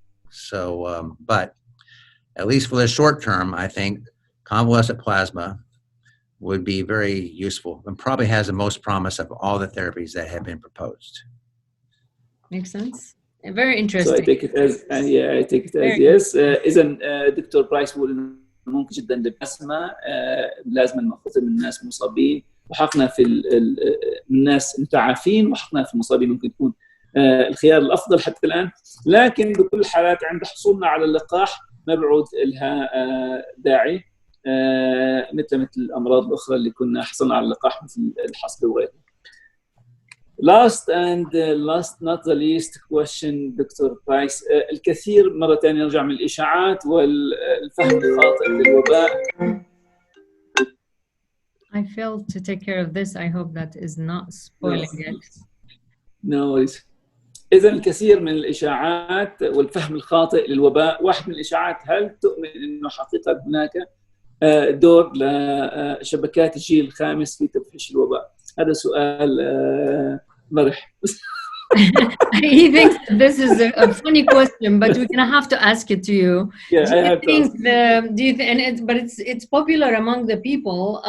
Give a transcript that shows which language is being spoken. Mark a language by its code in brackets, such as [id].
[en] So, but at least for the short term, I think convalescent plasma would be very useful and probably has the most promise of all the therapies that have been proposed. Makes sense. Very interesting. So I take it as I take it as yes. [ar] إذن دكتور برايس بيقول إنه ممكن جدا البلازما المأخوذة من الناس مصابين وحقنا في الناس متعافين وحقنا في المصابين ممكن تكون الخيار الأفضل حتى الآن. لكن بكل الحالات عند حصولنا على اللقاح ما بعود لها داعي مثل الأمراض الأخرى اللي كنا حصلنا على اللقاح مثل الحصبة وغيرها. [en] Last not the least question doctor Price. [ar] الكثير مرة ثانية نرجع من الإشاعات والفهم الخاطئ للوباء. [en] I failed to take care of this. I hope that is not spoiling it. No worries. [ar] إذا الكثير من الإشاعات والفهم الخاطئ للوباء. واحد من الإشاعات، هل تؤمن إنه حقيقة هناك دور لشبكات الجيل الخامس في تفشي الوباء؟ هذا سؤال مرح. [en] He thinks this is a funny question, but we're gonna have to ask it to you. Yeah, I have to ask. But it's popular among the people.